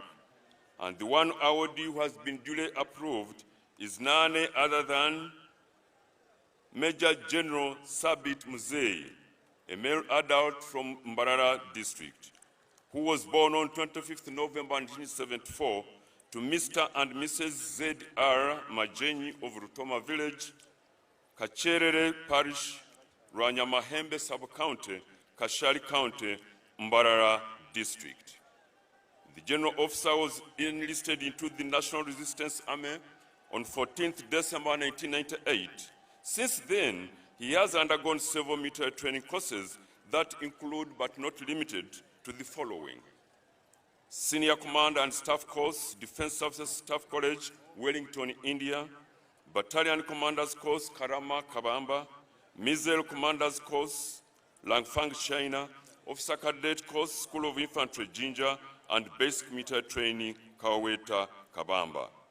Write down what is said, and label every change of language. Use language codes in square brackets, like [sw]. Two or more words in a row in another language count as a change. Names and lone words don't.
[en] And the one awardee who has been duly approved is none other than Major General Sabit Museveni, a male adult from Mbarara district, who was born on 25th November 1974 to Mr. and Mrs. Z.R. Majenyi of Rutoma Village, Kacherere Parish, Rwanyamahembe Sub-County, Kashari County, Mbarara district. The general officer was enlisted into the National Resistance Army on 14th December 1998. Since then, he has undergone several military training courses that include but not limited to the following: Senior Command and Staff Course, Defense Services Staff College, Wellington, India; Battalion Commanders Course, Karama, Kabamba; Missile Commanders Course, Langfang, China; Officer Cadet Course, School of Infantry, Jinja; and Basic Military Training, Kaweta, Kabamba.